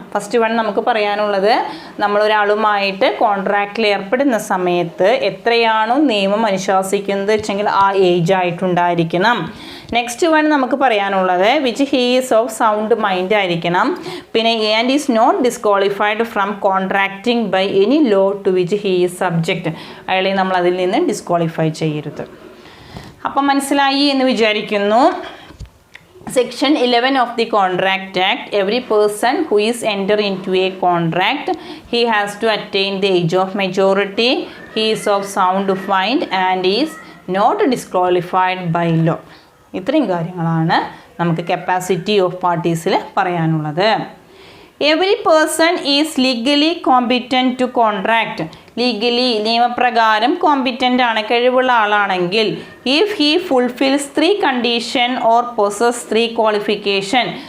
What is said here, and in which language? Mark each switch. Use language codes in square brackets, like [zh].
[ml] First one നമുക്ക് പറയാനുള്ളത്, നമ്മളൊരാളുമായിട്ട് കോൺട്രാക്റ്റിൽ ഏർപ്പെടുന്ന സമയത്ത് എത്രയാണോ നിയമം അനുശാസിക്കുന്നത് വെച്ചെങ്കിൽ ആ ഏജ് ആയിട്ടുണ്ടായിരിക്കണം. [en] next one [ml] നമുക്ക് പറയാനുള്ളത് [en] Which he is of sound mind ആയിരിക്കണം. പിന്നെ and is not disqualified from contracting by any law to which he is subject. [ml] അയാളെ നമ്മൾ അതിൽ നിന്ന് ഡിസ്ക്വാളിഫൈ ചെയ്യരുത്. അപ്പം മനസ്സിലായി എന്ന് വിചാരിക്കുന്നു. [en] Section 11 of the Contract Act, every person who is enter into a contract, he has to attain the age of majority, he is of sound mind and is not disqualified by law. [ml] ഇത്രയും കാര്യങ്ങളാണ് നമുക്ക് capacity of പാർട്ടീസിൽ പറയാനുള്ളത്. [en] Every person is legally competent to contract. Legally [ml] നിയമപ്രകാരം competent ആണ്, കഴിവുള്ള ആളാണെങ്കിൽ [en] If he fulfils 3 condition or possess 3 qualification.